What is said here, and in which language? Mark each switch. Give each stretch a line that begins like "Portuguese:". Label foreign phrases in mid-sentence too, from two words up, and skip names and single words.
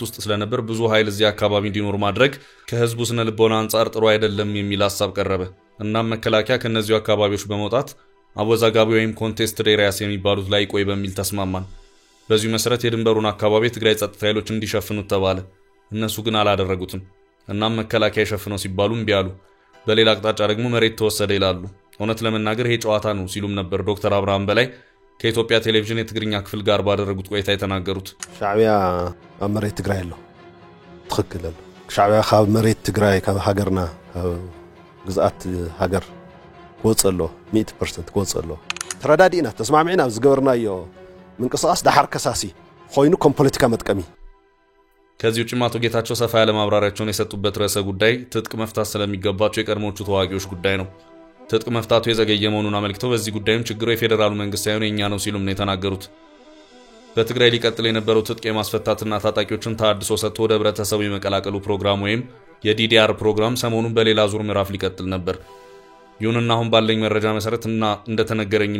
Amharic: ውስጥ ስለነበር ብዙ ኃይል እዚህ አካባቢ እንዲኖር ማድረግ ከህዝቡ ስነ ልቦና አንፃር ጥሩ አይደለም የሚል ሐሳብ ቀረበ። እናም መከላከያ ከነዚሁ አካባቢዎች በመውጣት አወዛጋቢ ወይም
English: contested areas
Amharic: የሚባሉት ላይ ቆይ በሚል ተስማማን። በዚሁ መሰረት የድንበሩን አካባቢ ትግራይ ጸጥታ ኃይሎች እንዲሸፍኑት ተባለ። እነሱ ግን አላደረጉትም። እናም መከላከያ ሸፍነው ሲባሉ እምቢ አሉ። በሌላ አቅጣጫ ደግሞ መሬት ተወሰደ ይላሉ። እውነት ለመናገር ይሄ ጨዋታ ነው ሲሉም ነበር ዶክተር አብርሃም በላይ ከኢትዮጵያ ቴሌቪዥን የትግርኛ ክፍል ጋር ባደረጉት ቆይታ የተናገሩት።
Tigrinya: ሻዕቢያ ኣብ መሬት ትግራይ ኣሎ ትክክል ኣሎ። ሻዕቢያ ካብ መሬት ትግራይ ካብ ሃገርና ግዛት ሃገር ክወጽ ኣሎ 100% ክወጽ ኣሎ። ተረዳዲና ተስማዕሚዕና ዝገበርናዮ ምንቅስቃስ ዳሓር ከሳሲ ኮይኑ ከም ፖለቲካ መጥቀሚ።
Amharic: ከዚህ ውጭ አቶ ጌታቸው ሰፋ ያለ ማብራሪያቸውን የሰጡበት ርዕሰ ጉዳይ ትጥቅ መፍታት ስለሚገባቸው የቀድሞቹ ተዋጊዎች ጉዳይ ነው። ትጥቅ መፍታቱ የዘገየ መሆኑን አመልክተው በዚህ ጉዳይም ችግሩ የፌደራሉ መንግስት ሳይሆን የኛ ነው ሲሉም ነው የተናገሩት። በትግራይ ሊቀጥል የነበረው ትጥቅ የማስፈታትና ታጣቂዎችን ታድሶ ሰጥቶ ወደ ህብረተሰቡ የመቀላቀሉ ፕሮግራም ወይም የዲዲአር ፕሮግራም ሰሞኑን በሌላ ዙር ምዕራፍ ሊቀጥል ነበር። ይሁንና አሁን ባለኝ መረጃ መሰረትና እንደተነገረኝም